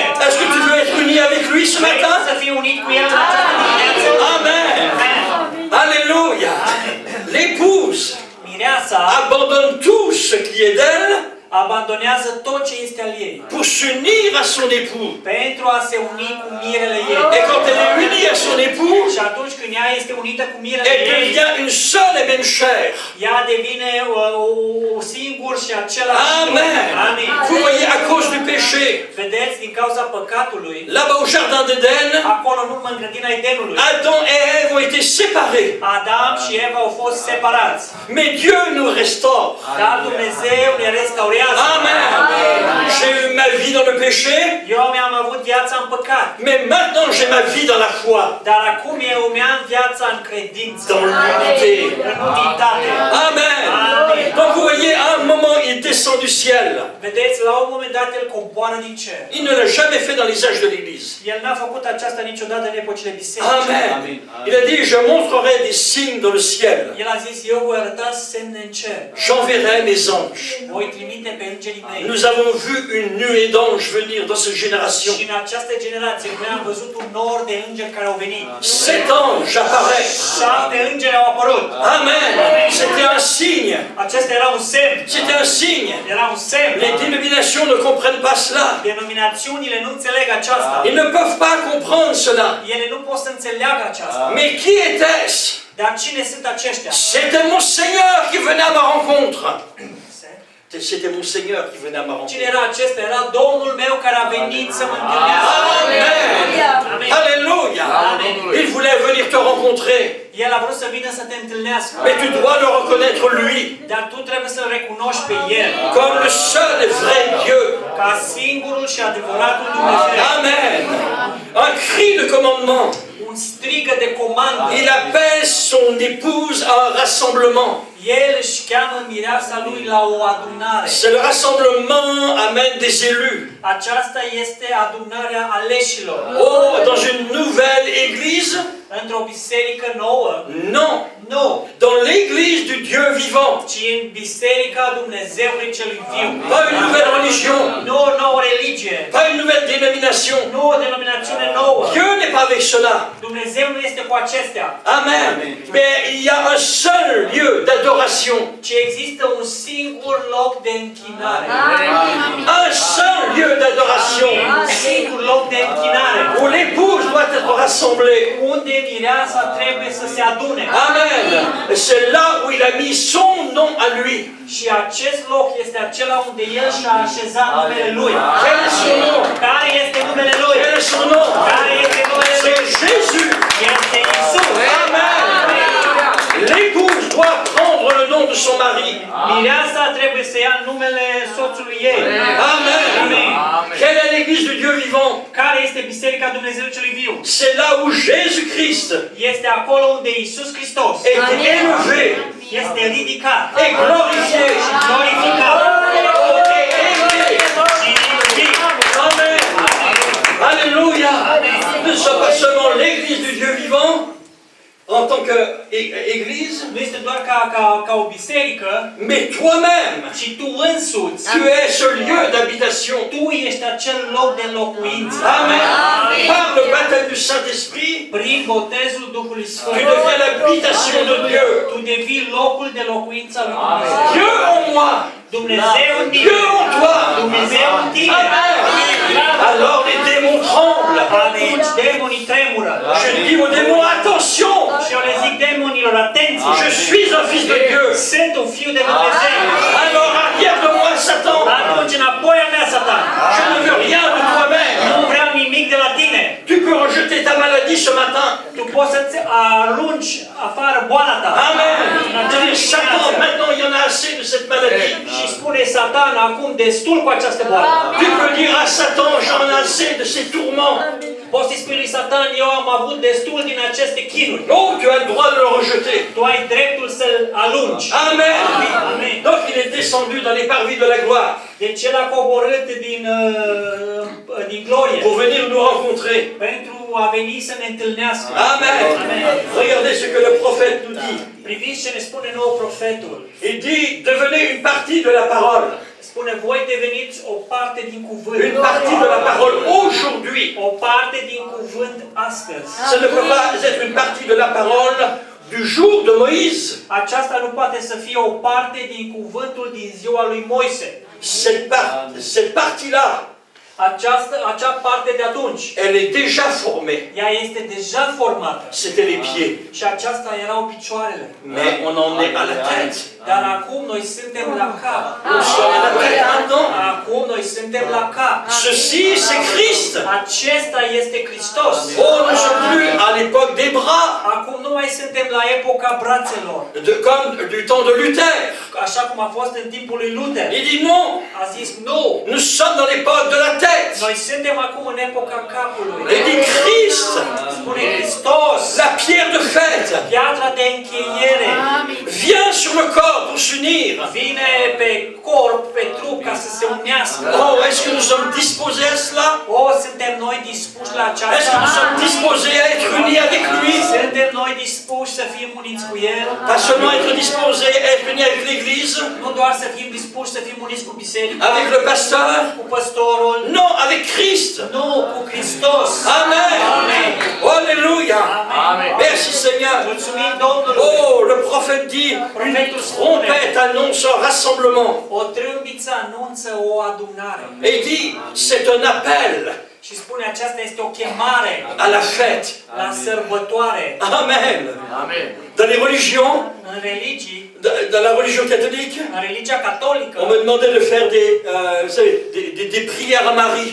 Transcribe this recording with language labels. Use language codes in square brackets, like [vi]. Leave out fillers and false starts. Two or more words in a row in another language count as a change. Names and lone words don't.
[fr] Est-ce que tu veux être uni avec lui ce [ro] Vrei [fr] matin? [ro] să fii unit cu el în această dimineață? Amen. Amen. [fr] Alléluia. L'épouse [ro] Mireasa [fr] abandonne tout ce qui est d'elle [ro] abandonează tot ce este al ei [fr] pour s'unir à son époux. [ro] pentru a se uni cu mirele ei. [fr] Et quand elle est unie à son époux, [ro] Și atunci când ea este unită cu mirele [fr] elle [ro] ei, [fr] devient une seule et même chair. [ro] ea devine o singur și același trup. [fr] Amen. [ro] Amin. [fr] Vous voyez, à cause du péché, [ro] Vedeți, din cauza păcatului, [fr] là-bas au jardin d'Éden, [ro] acolo în urmă în grădina Edenului, [fr] Adam et Ève ont été séparés. [ro] Adam și Eva au fost separați. [fr] Mais Dieu nous restaure. [ro] Dar Dumnezeu ne restaurează. Amen. [fr] J'ai eu ma vie dans le péché, [ro] eu mi-am avut viața în păcat. [fr] mais maintenant j'ai ma vie dans la foi, [ro] Dar acum eu mi-am viața în credință, [fr] dans l'unité. [ro] în unitate. Amen. Amen. [fr] Donc vous voyez, à un moment, il descend du ciel. [ro] Vedeți, la un moment dat el coboară din cer. [fr] Il ne l'a jamais fait dans les âges de l'Église. [ro] El n-a făcut aceasta niciodată în epocile bisericii. Amen. [fr] Il a dit, je montrerai des signes dans le ciel. [ro] El a zis, eu voi arăta semne în cer. [fr] J'enverrai mes anges. [ro] Voi trimite pe îngerii mei. [fr] Nous avons vu une nuée d'anges venir dans cette génération. [ro] Și în această generație noi am văzut un nor de îngeri care au venit. [fr] 7 anges apparaissent. [ro] 7 îngeri au apărut. [fr] Amen. C'était un signe. [ro] Acesta era un semn. [fr] C'était un signe. [ro] Era un semn. [fr] Les dénominations ne comprennent pas cela. [ro] Denominațiunile nu înțeleg aceasta. [fr] Ils ne peuvent pas comprendre cela. [ro] Ele nu pot să înțeleagă aceasta. [fr] Mais qui était-ce? [ro] Dar cine sunt aceștia? [fr] C'était mon Seigneur qui venait à ma rencontre. C'était mon Seigneur qui venait à ma rencontre. [ro] Cine era acesta? Era Domnul meu care a venit să mă întâlnească. [fr] Amen. Alléluia. [ro] Amen. [fr] Il voulait venir te rencontrer. [ro] El a vrut să vină să te întâlnească. [fr] Mais tu dois le reconnaître lui. [ro] Dar tu trebuie să-L recunoști pe El. [fr] Comme le seul et vrai Dieu. [ro] Ca singurul și adevăratul Dumnezeu. [fr] Amen. Un cri de commandement. [ro] Un strigă de comandă. [fr] Il appelle son épouse à un rassemblement. [ro] El își cheamă mireasa lui la o adunare. [fr] C'est le rassemblement amène des élus. [ro] Aceasta este adunarea aleșilor. [fr] Oh, dans une nouvelle église? [ro] Într-o biserică nouă? [fr] Non. [ro] Nu. [fr] Dans l'église du Dieu vivant. [ro] Ci în biserica Dumnezeului celui viu. [fr] Pas une nouvelle religion. [ro] Nu o nouă religie. [fr] Pas une nouvelle dénomination. [ro] Nu o denominațiune nouă. [fr] Dieu n'est pas avec cela. [ro] Dumnezeu nu este cu acestea. Amen. [fr] Mais il y a un seul lieu d'adoration. [ro] Ci există un singur loc de închinare. [fr] Un seul lieu d'adoration. [ro] Un singur loc de închinare. [fr] Où l'épouse doit être rassemblée. [ro] Unde mireasa trebuie să se adune. Amen. [fr] C'est là où il a mis son nom à lui. [ro] Și acest loc este acela unde El și-a așezat numele Lui. [fr] Quel est son nom? [ro] Care este numele Lui? [fr] Quel est son nom? [ro] Care este numele Lui? [fr] C'est Jésus. [ro] Este Iisus. Amen. [fr] L'épouse doit prendre le nom de son mari. [ro] Mireasa trebuie să ia numele soțului ei. Amen. Amen. [fr] Quelle est l'église du Dieu vivant? [ro] Care este biserica Dumnezeului celui viu? [fr] C'est là où Jésus-Christ [ro] Este acolo unde Iisus Hristos [fr] est élevé [ro] este ridicat [fr] et glorifié. [ro] și glorificat. Amen. [fr] Alléluia. Nous ne sommes pas seulement l'église du Dieu vivant en tant qu'église, [ro] Nu este doar ca o biserică, [fr] mais toi-même, [ro] ci tu însuți. [fr] tu es ce lieu d'habitation. [ro] Tu ești acel loc de locuință. Amen. [fr] Par le baptême du Saint-Esprit, [ro] Prin botezul Duhului [fr] tu [ro] Sfânt, [fr] deviens l'habitation de Dieu. [ro] tu devii locul de locuință al lui Dumnezeu. [fr] Dieu en moi, [ro] Dumnezeu în tine. [fr] Dieu en toi. [ro] Dumnezeu în tine. Amen. [fr] Alors les démons tremblent. [ro] Atunci demonii tremură. [fr] Je dis aux démons, attention, [ro] Și eu le zic demonilor, atenție! [fr] je suis un fils de Dieu. [ro] Sunt un fiu de Dumnezeu. [fr] Alors arrière de moi, Satan. [ro] Atunci înapoi a mea, Satan. [fr] Je ne veux rien de toi-même. [ro] Nu vreau nimic de la tine. [fr] Tu peux rejeter ta maladie ce matin. [ro] Tu poți să-ți arunci afară boala ta. Amen. [fr] Tu dis, Satan, maintenant il y en a assez de cette maladie. [ro] Și spune Satan, acum destul cu această boală. [fr] Tu peux dire à Satan, j'en ai assez de ces tourments. [ro] Poți să-i spui lui Satan, eu am avut destul din aceste chinuri. [fr] Non, tu as le droit de le rejeter. [ro] Tu ai dreptul să-l alungi. Amen. Amen. [fr] Donc il est descendu dans les parvis de la gloire [ro] Deci el a coborât din glorie [fr] pour venir nous rencontrer. [ro] pentru a veni să ne întâlnească. Amen. [fr] Regardez ce que le prophète nous dit. [ro] Priviți ce ne spune nou profetul. [fr] Il dit, devenez une partie de la parole. [ro] Spune, voi deveniți o parte din cuvânt. [fr] Une partie de la parole aujourd'hui. [ro] O parte din cuvânt astăzi. [fr] Ça ne peut pas être une partie de la parole du jour de Moïse. [ro] Aceasta nu poate să fie o parte din cuvântul din ziua lui Moise. [fr] Cette partie-là, [ro] Acea parte de atunci, [fr] elle est déjà formée. [ro] ea este deja formată. [fr] C'était les pieds. [ro] Și aceasta erau picioarele. [fr] Mais on en est à la tête. [ro] Dar acum noi suntem la cap. [fr] Nous sommes à la tête maintenant. [ro] Acum noi suntem la cap. [fr] Ceci, c'est Christ. [ro] Acesta este Hristos. [fr] Oh, nous ne sommes plus à l'époque des bras, [ro] Acum nu mai suntem la epoca brațelor, [fr] comme du temps de Luther. [ro] așa cum a fost în timpul lui Luther. [fr] Il dit non, [ro] A zis nu, [fr] nous sommes dans l'époque de la tête. [ro] noi suntem acum în epoca capului. [fr] Il dit Christ, [ro] Spune Hristos, [fr] la pierre de fête, [ro] piatra de încheiere, [fr] vient sur le corps pour s'unir. [ro] vine pe corp, pe trup ca să se unească. [fr] Oh, est-ce que nous sommes disposés à cela? [ro] O, suntem noi dispuși la [fr] Est-ce que [ro] aceasta? [fr] nous sommes disposés à être unis avec lui? [ro] Suntem noi dispuși să fim uniți cu El? [fr] Pas seulement être disposés à être unis avec l'Église, [ro] Nu doar să fim dispuși să fim uniți cu biserica, [fr] avec le pasteur, [ro] cu păstorul, [fr] non, avec Christ. [ro] nu, cu Hristos. Amen. Amen. Alléluia. Amen. [fr] Merci Seigneur. [ro] Mulțumim Domnului. [fr] Oh, le prophète dit, une trompette annonce un rassemblement. [ro] O trâmbiță anunță o adunare. [fr] Et il dit, c'est un appel [ro] Și spune, aceasta este o chemare [fr] à la fête. [ro] la sărbătoare. Amen. Amen. [fr] Dans les religions, [ro] În religii, [fr] dans la religion catholique, [ro] în religia catolică, [fr] on me demandait de faire vous savez, des prières à Marie.